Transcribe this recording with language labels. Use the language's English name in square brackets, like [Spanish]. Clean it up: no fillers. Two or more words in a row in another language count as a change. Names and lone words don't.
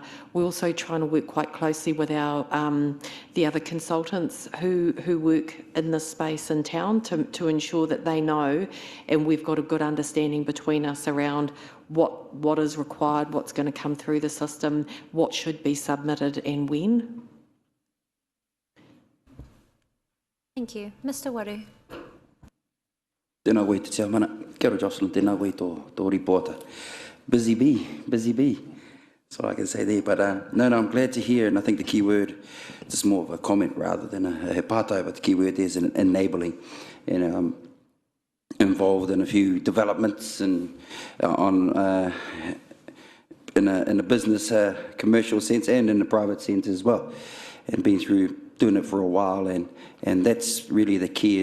[English] We're also trying to work quite closely with our the other consultants who work in this space in town to ensure that they know, and we've got a good understanding between us around what is required, what's going to come through the system, what should be submitted and when. Thank you. Mr Waru. [Māori] Tēnā koe te tia mana. Kia ora Jocelyn, tēnā koe tō reporter. [English] Busy bee. That's all I can say there. But no, I'm glad to hear, and I think the key word, just more of a comment rather than a [Māori] he pātai, [English] but the key word there is enabling. And I'm involved in a few developments and in a business commercial sense and in the private sense as well, and been through doing it for a while, and that's really the key.